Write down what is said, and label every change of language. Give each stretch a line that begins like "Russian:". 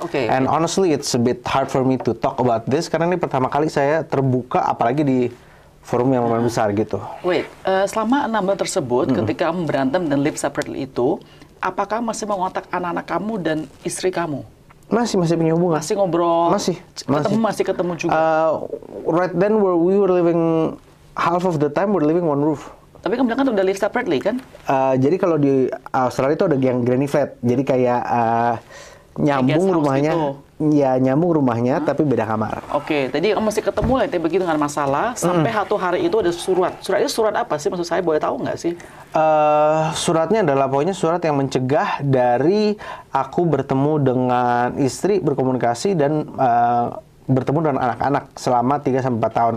English: And honestly it's a bit hard for me to talk about this
Indonesian: karena ini pertama kali saya terbuka, apalagi di forum yang lumayan besar gitu. Selama 6 bulan tersebut ketika kamu berantem dan
English: live separately
Indonesian: itu, apakah masih mengontak anak-anak kamu dan istri kamu? Masih punya hubungan. Masih ngobrol? Masih ketemu juga?
English: Right then we were living, half of the time we're living one roof.
Indonesian: Tapi kamu bilang kan udah
English: live separately
Indonesian: kan? Jadi kalau di Australia itu ada yang granny flat. Jadi kayak nyambung rumahnya. Gitu. Ya, nyambung rumahnya tapi beda kamar. Jadi kamu masih ketemu lah, tapi begitu dengan masalah sampai satu hari itu ada surat. Surat itu surat apa sih? Maksud saya boleh tahu nggak sih? Suratnya adalah pokoknya surat yang mencegah dari aku bertemu dengan istri, berkomunikasi dan bertemu dengan anak-anak selama 3-4 tahun.